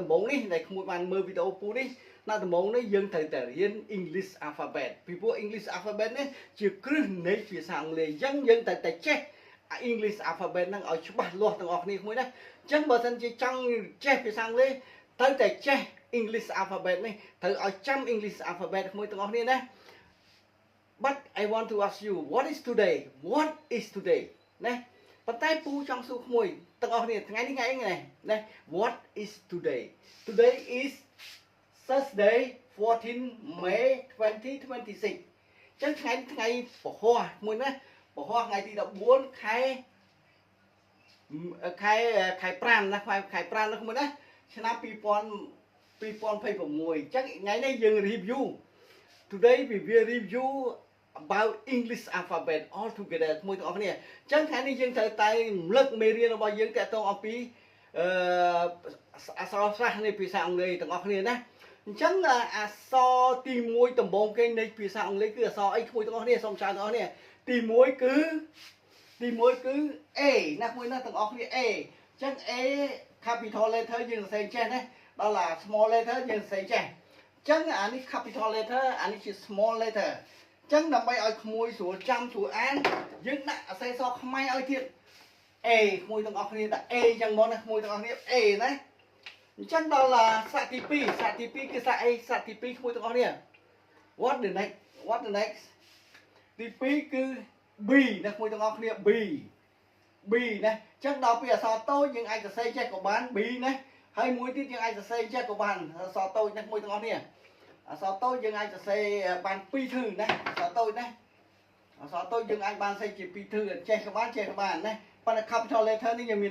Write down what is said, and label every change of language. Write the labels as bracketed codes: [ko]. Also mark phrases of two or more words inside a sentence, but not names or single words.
[km] បូងនេះដែលក្មួយបានមើលវីដេអូពូនេះណាដំបូងនេះយើងត្រូវតែរៀន [en] English alphabet [km] ពីព្រោះ [en] English alphabet [km] នេះជាគ្រឹះនៃភាសាអង់គ្លេសអញ្ចឹង យើងត្រូវតែចេះ [en] English alphabet [km] ហ្នឹងឲ្យច្បាស់លាស់ទាំងអស់គ្នាមួយណាអញ្ចឹងបើសិនជាចង់ចេះភា សាអង់គ្លេសត្រូវតែចេះ [en] English alphabet [km] នេះត្រូវឲ្យចាំ [en] English alphabet [km] មួយទាំងអស់គ្នាណា [en] But I want to ask you what is today What is today [km] ណាប៉ុន្តែពូចង់សួរក្មួយទាំងអស់គ្នាថ្ងៃនេះថ្ងៃអីណា [en] What is today Today is Thursday 14 May 2026 [km] ចឹងថ្ងៃពហុមួយណាពហុថ្ងៃទី14ខែ5ណាខែ5នោះមួយណាឆ្នាំ 2026ចឹងថ្ងៃនេះយើង review [en] Today we will review about English alphabet all together [km] មួយទាំងអស់គ្នាអញ្ចឹងថ្ងៃនេះយើងត្រូវតែរំលឹកមេរៀនរបស់យើងទាក់ទងអំពីអក្សរសាស្ត្រនៃភាសាអង់គ្លេសទាំងអស់គ្នាណាអញ្ចឹងអក្សរទី1ដំបូងគេនៃភាសាអង់គ្លេសគឺអក្សរអីមួយទាំងអស់គ្នាសូមចៅទាំងអស់គ្នាទី1គឺ A ណាមួយណាទាំងអស់គ្នា A អញ្ចឹង A [en] capital letter [km] យើងសរសេរចេះណាដល់ឡា [en] small letter [km] យើងសរសេរចេះអញ្ចឹងអា នេះ [en] capital letter [km] អានេះជា [en] small letter [km] អញ្ចឹងដើម្បីឲ្យក្មួយស្រួលចាំស្រួលអានយើងដាក់អក្សរសខ្មែរឲ្យទៀត A ក្មួយទាំងអស់គ្នាដាក់ A អញ្ចឹងមកណាក្មួយទាំងអស់គ្នា A ណាអញ្ចឹងដល់សាក់ទី2គឺសាក់អីសាក់ទី2ក្មួយទាំងអស់គ្នា [en] What the next [km] ទី2គឺ B ណាក្មួយទាំងអស់គ្នា B ណាអញ្ចឹងដល់ពីអក្សរតូចយើងអាចស រសេរចេះក៏បាន B ណាហើយមួយទៀតយើងអាចសរសេរចេះក៏បានអក្សរតូចណាក្មួយទាំងអស់គ្នាអក្សរតូចយើងអាចសរសេរបាន2ធឺណាអក្សរតូចណាអក្សរតូចយើងអាចបានសរសេរជា2ធឺចេះក៏បានណាប៉ុន្តែ [en] capital letter [km] នេះយើងមាន